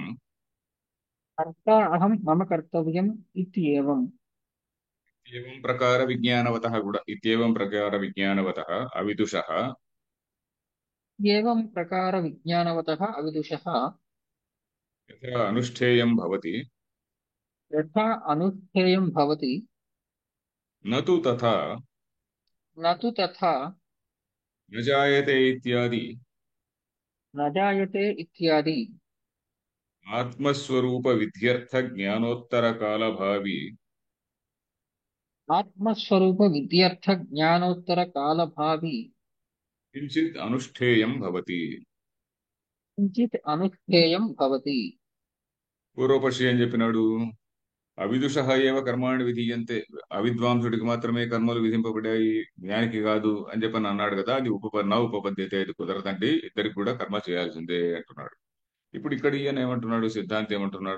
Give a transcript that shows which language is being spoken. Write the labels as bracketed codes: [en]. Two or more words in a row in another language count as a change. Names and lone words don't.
[sa] కర్త అహం మమ కర్తవ్యం ఇత్యేవం. ఏవం ప్రకార విజ్ఞానవతః కూడా ఇత్యేవం ప్రకార విజ్ఞానవతః అవిదుషః ఏవం ప్రకార విజ్ఞానవతః అవిదుషః యథా అనుష్ఠేయం భవతి యథా అనుష్ఠేయం భవతి న తు తథా न तु तथा न जायते इत्यादि न जायते इत्यादि आत्मस्वरूप विध्यर्थ ज्ञानोत्तर काल भावी आत्मस्वरूप विद्यर्थ ज्ञानोत्तर काल भावी किंचित अनुष्ठेयं भवति. किंचित अनुष्ठेयं भवति. [te] పూర్వపక్షి ఏం చెప్పినాడు? [sa] అవిదుషః ఏవ కర్మాణి విధీయంతే, [te] అవిద్వాంసుడికి మాత్రమే కర్మలు విధింపబడ్డాయి, జ్ఞానికి కాదు అని చెప్పని అన్నాడు కదా. అది ఉపపద్యతే, అది కుదరదండి, ఇద్దరికి కూడా కర్మ చేయాల్సిందే అంటున్నాడు. ఇప్పుడు ఇక్కడ ఈయన ఏమంటున్నాడు, సిద్ధాంతి ఏమంటున్నాడు?